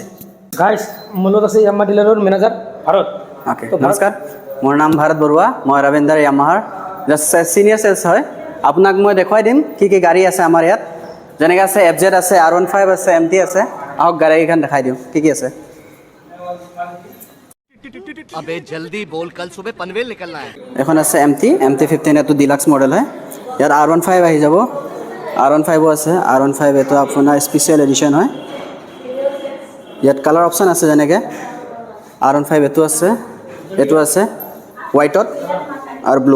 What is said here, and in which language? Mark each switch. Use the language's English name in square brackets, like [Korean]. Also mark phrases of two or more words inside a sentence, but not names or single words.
[Assamese] গাইজ মোৰ লগত আছে ইয়ামাহা ডিলাৰৰ মেনেজাৰ ভাৰত। অ'কে, নমস্কাৰ। মোৰ নাম ভাৰত বৰুৱা, মই ৰবীন্দ্ৰ ইয়ামাহাৰ [English] senior sales [Assamese] হয়। আপোনাক মই দেখুৱাই দিম কি কি গাড়ী আছে আমাৰ ইয়াত। যেনেকৈ আছে FZ আছে, R15 আছে, MT আছে। আহক গাড়ীকেইখন দেখাই দিওঁ কি কি আছে। [Hindi] अबे जल्दी बोल, कल सुबह पनवेल निकलना है। [Assamese] এখন আছে MT15, এইটো ডিলাক্স মডেল হয়। ইয়াত R15 আহি যাব, R15 আছে। R15 এইটো আপোনাৰ [English] special edition [Assamese] হয়। ইয়াত [English] colour option [Assamese] আছে, যেনেকৈ R15 এইটো আছে হোৱাইটত আৰু ব্লু।